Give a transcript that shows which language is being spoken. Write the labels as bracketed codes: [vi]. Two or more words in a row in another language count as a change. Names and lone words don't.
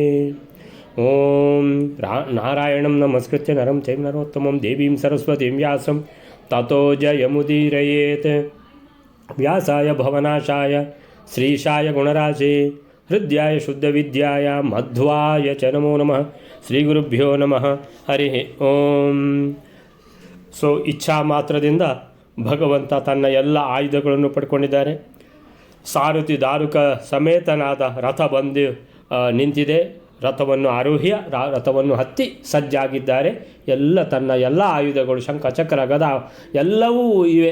[sa] ॐ नारायणं नमस्कृत्य नरं चैव नरोत्तमं देवीं सरस्वतीं व्यासं ततो जयमुदीरयेत्। व्यासाय भवनाशाय श्रीशाय गुणराशे हृद्याय शुद्धविद्याय मध्वाय च नमो नमः। ಶ್ರೀಗುರುಭ್ಯೋ ನಮಃ ಹರಿ ಓಂ. [kn] ಸೊ ಇಚ್ಛಾ ಮಾತ್ರದಿಂದ ಭಗವಂತ ತನ್ನ ಎಲ್ಲ ಆಯುಧಗಳನ್ನು ಪಡ್ಕೊಂಡಿದ್ದಾರೆ. ಸಾರಥಿ ದಾರುಕ ಸಮೇತನಾದ ರಥ ಬಂದು ನಿಂತಿದೆ. ರಥವನ್ನು ಆರೋಹ್ಯ ರಥವನ್ನು ಹತ್ತಿ ಸಜ್ಜಾಗಿದ್ದಾರೆ. ತನ್ನ ಎಲ್ಲ ಆಯುಧಗಳು ಶಂಖ ಚಕ್ರ ಗದ ಎಲ್ಲವೂ ಇವೆ.